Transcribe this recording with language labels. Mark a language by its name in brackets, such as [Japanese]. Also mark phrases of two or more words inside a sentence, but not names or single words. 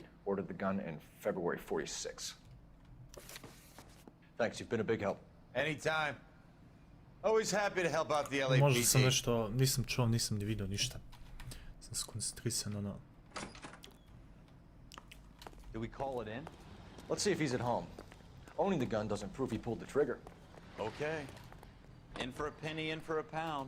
[English] Ordered the gun in February '46. Thanks, you've been a big help. Anytime. Always happy to help out the [Serbian] Možda sam [English] LAPD. [Serbian] nešto, nisam čuo, nisam ni vidio ništa. Sam skoncentrisan, ono. [English] Did we call it in? Let's see if he's at home. Owning the gun doesn't prove he pulled the trigger. Okay. In for a penny, in for a pound.